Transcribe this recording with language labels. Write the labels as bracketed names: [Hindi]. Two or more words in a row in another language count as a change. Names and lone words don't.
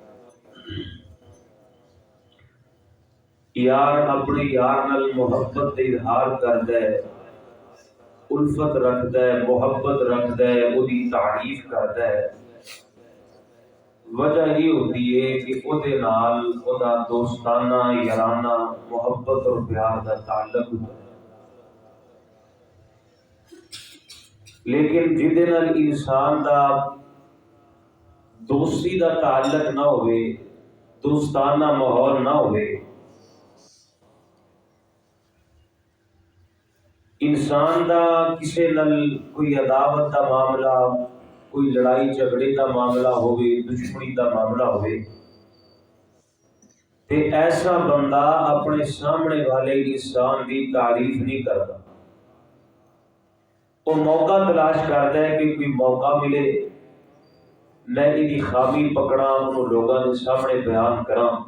[Urdu] یار اپنے یار نال محبت کا اظہار کرتا ہے، الفت رکھتا ہے، محبت رکھتا ہے، وہ تعریف کرتا ہے. وجہ یہ ہوتی ہے کہ وہ نال وہ دوستانہ یارانہ محبت اور پیار کا تعلق ہوتا ہے، لیکن [Punjabi] جہدے نال انسان دا دوستی دا تعلق نہ ہوئے، دوستانہ ماحول نہ ہوئے، انسان دا کسے نال کوئی عداوت دا معاملہ، کوئی لڑائی جھگڑے دا معاملہ ہوئے، دشمنی دا معاملہ ہوئے، [Urdu] تے ایسا بندہ اپنے سامنے والے انسان دی تعریف نہیں کرتا، وہ موقع تلاش کرتا ہے کہ کوئی موقع ملے میں یہ خامی پکڑا انہوں لوگوں کے سامنے بیان کراں۔